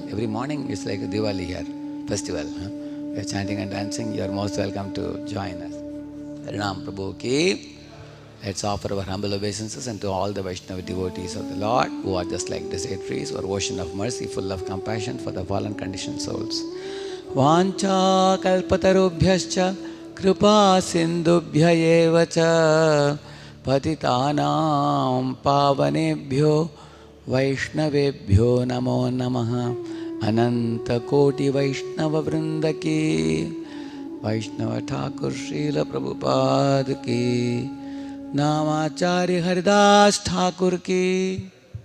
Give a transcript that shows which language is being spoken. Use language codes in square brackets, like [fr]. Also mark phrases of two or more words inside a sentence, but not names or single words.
[en] Every morning it's like a Diwali here, festival. We are chanting and dancing. You are most welcome to join us. [hi] Harinam Prabhu ki. [en] Let's offer our humble obeisances and to all the Vaishnava devotees of the Lord who are just like desert trees or ocean of mercy, full of compassion for the fallen conditioned souls. [sa] Vancha kalpatarubhyascha kripa sindubhya eva cha patitanam pavanebhyo vaishnavebhyo namo namaha ananta koti vaishnava vrindaki Vaishnava Thakur Srila Prabhupada ki Namacharya Haridas Thakur ki